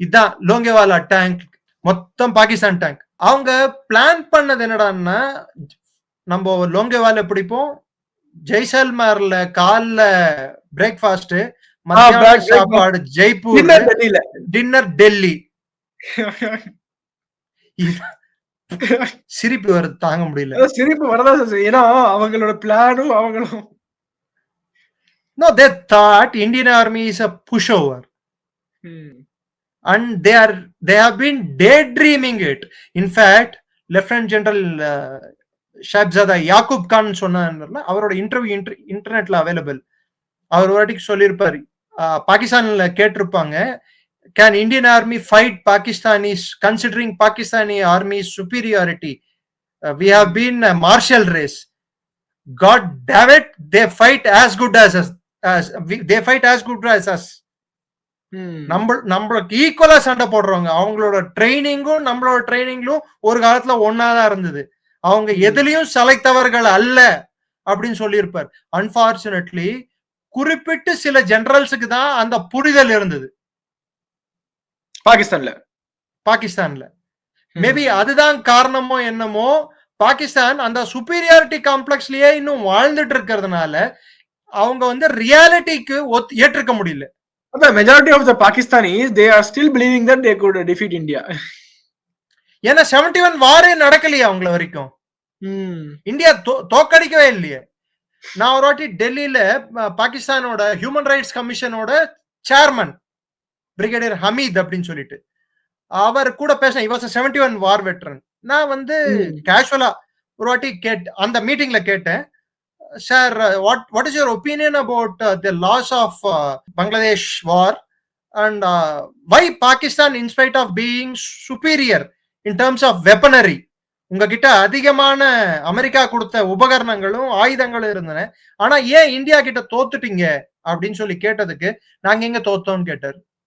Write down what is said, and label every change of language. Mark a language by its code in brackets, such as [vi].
[ta] இதுதான் லோங்கேவாலா டேங்க், மொத்தம் பாகிஸ்தான் டேங்க். அவங்க பிளான் பண்ணது என்னடான்னா, நம்ம லோங்கேவால பிடிப்போம், ஜெய்சல்மேர்ல காலைல பிரேக்ஃபாஸ்ட், மத்தியான சாப்பாடு ஜெய்ப்பூர், டின்னர் டெல்லி. சிரிப்பு வருது, தாங்க முடியல. சிரிப்பு வரதா, ஏன்னா அவங்களோட பிளானும் அவங்களும். [en] No, they thought Indian army is a pushover. And they have been daydreaming it. In fact, [ta] Lieutenant General Shabzada Yaqub Khan சொன்னார்ல, அவரோட இன்டர்வியூ இன்டர்நெட்ல அவைலபிள். அவர் ஒரு வாட்டிக்கு சொல்லியிருப்பாரு, பாகிஸ்தான்ல கேட்டிருப்பாங்க, [en] can Indian army fight Pakistanis considering Pakistani army's superiority? We have been a martial race. God damn it, they fight as good as us. They fight as good as us. [ta] நம்மளுக்கு ஈக்குவலா சண்டை போடுறவங்க. அவங்களோட ட்ரைனிங்கும் நம்மளோட ட்ரைனிங்லும் ஒரு காலத்துல ஒன்னாதான் இருந்தது. அவங்க எதுலயும் சளைத்தவர்கள் அல்ல அப்படின்னு சொல்லியிருப்பார். அன்பார்ச்சுனேட்லி குறிப்பிட்டு சில ஜெனரல்ஸுக்கு தான் அந்த புரிதல் இருந்தது பாகிஸ்தான்ல. மேபி அதுதான் காரணமோ என்னமோ, பாகிஸ்தான் அந்த சுப்பீரியாரிட்டி காம்ப்ளெக்ஸ்லயே இன்னும் வாழ்ந்துட்டு இருக்கிறதுனால அவங்க வந்து ரியாலிட்டிக்கு ஏற்றுக்க முடியல. [en] The majority of the Pakistanis, they are still believing that they could defeat India. [ta] ஏன்னா 71 வாரே நடக்கலையே அவங்கள வரைக்கும். இந்தியா தோக்கடிக்கவே இல்லையே. நான் ஒரு வாட்டி டெல்லியில பாகிஸ்தானோட human rights கமிஷனோட chairman brigadier Hamid அப்படின்னு சொல்லிட்டு அவர் கூட பேசினேன். இவாஸ் 71 வார் வெட்டரன். நான் வந்து கேஷுவலா ஒரு வாட்டி அந்த மீட்டிங்ல கேட்டேன், sir, [en] what is your opinion about the loss of Bangladesh war and why Pakistan, in spite of being superior in terms of weaponry, [ta] உங்ககிட்ட அதிகமான அமெரிக்கா கொடுத்த உபகரணங்களும் ஆயுதங்களும் இருந்தன, ஆனா ஏன் இந்தியா கிட்ட தோத்துட்டீங்க அப்படின்னு சொல்லி கேட்டதுக்கு, நாங்க எங்க தோத்தோம்னு கேட்டாரு.